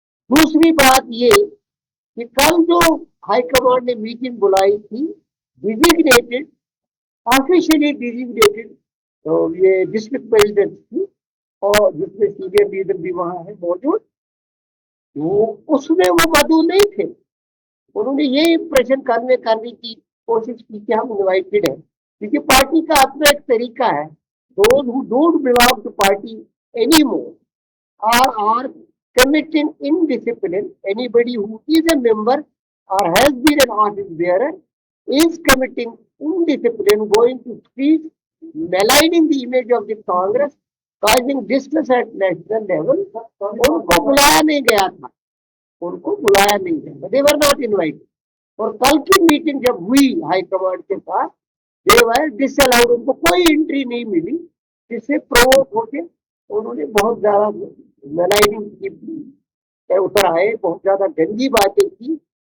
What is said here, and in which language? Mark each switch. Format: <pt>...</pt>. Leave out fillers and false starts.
<hi>दूसरी बात ये कि कल जो हाईकमांड ने मीटिंग बुलाई थी, डिजिग्नेटेड, ऑफिशियली डिजिग्नेटेड तो ये डिस्ट्रिक्ट प्रेसिडेंट थी, और जिसमें सीनियर लीडर भी वहां है मौजूद, वो उसमें वो मौजूद नहीं थे। उन्होंने ये इंप्रेशन करने की कोशिश की कि हम इन्वाइटेड है, क्योंकि पार्टी का अपना एक तरीका है।</hi> <en>those who don't belong to party anymore are committing indiscipline. Anybody who is a member or has been an office bearer is committing indiscipline, going to streets, maligning the image of the Congress, causing distress at national level.</en> <hi>उनको बुलाया नहीं गया था, उनको बुलाया नहीं गया,</hi> <en>they were not invited.</en> <hi>और कल की मीटिंग जब हुई हाईकमांड के साथ,</hi> <en>they were disallowed,</en> <hi>उनको कोई एंट्री नहीं मिली, जिससे प्रोवोक होके उन्होंने बहुत ज्यादा मेलाइनिंग की उतर आए, बहुत ज्यादा गंदी बातें की।</hi>